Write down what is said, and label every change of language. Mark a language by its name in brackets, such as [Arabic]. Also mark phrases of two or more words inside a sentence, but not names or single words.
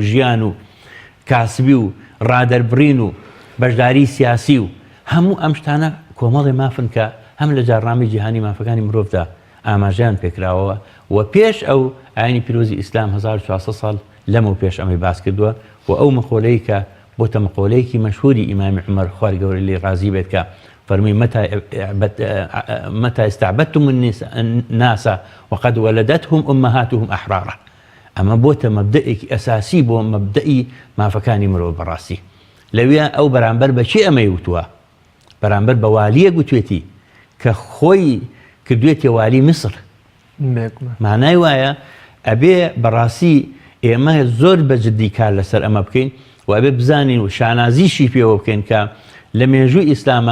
[Central Kurdish] ژیان و کاسبی و ڕادەربڕین و بەشداری سیاسی و هەموو ئەم شتانە کۆمەڵی مافن کە هەم لە جاڕامی جیهانی مافەکانی مرۆڤدا ئاماژیان پێکراوەوە و پێش ئەو ئاینی پیرۆزی ئیسلام 1400 ساڵ لەمە و پێش ئەمەی باس کردووە و ئەو مەقۆلەی کە بۆتە مەقۆلەیەکی مەشهوری ئیمامی عومەر خوای گەورە لێی ڕازی بێت کە فەرمووی [Arabic] متى استعبدتم الناس وقد ولدتهم أمهاتهم أحرارا [Central Kurdish] ئەمە بۆتە مەبدەئێکی ئەساسی بۆ مەبدەئی مافەکانی مرۆڤ بەڕاستی لەوێ ئەو بەرامبەر بەچی ئەمەی وتووە بەرامبەر بە والیە گوتوێتی کە خۆی کردوێتێ والی میسر مانای وایە ئەبێ بەڕاستی ئێمە زۆر بەجددی کار لەسەر ئەمە بکەین و ئەبێ بزانین و شانازیشی پێوە بکەین کە لە مێژووی ئیسلامە